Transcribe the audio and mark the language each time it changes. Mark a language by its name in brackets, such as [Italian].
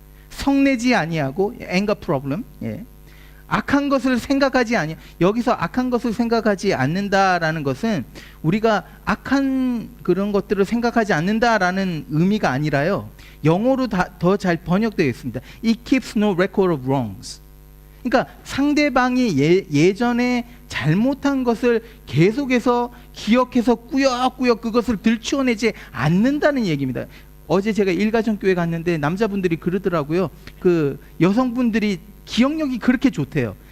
[Korean] 성내지 아니하고, [English] anger problem. [Korean] 예. 악한 것을 생각하지 아니. 여기서 악한 것을 생각하지 않는다라는 것은 우리가 악한 그런 것들을 생각하지 않는다라는 의미가 아니라요. 영어로 더 잘 번역되어 있습니다. [English] It keeps no record of wrongs. [Korean] 그러니까 상대방이 예전에 잘못한 것을 계속해서 기억해서 꾸역꾸역 그것을 들추어내지 않는다는 얘기입니다. 어제 제가 일가정교회 갔는데 남자분들이 그러더라고요. 그 여성분들이 기억력이 그렇게 좋대요.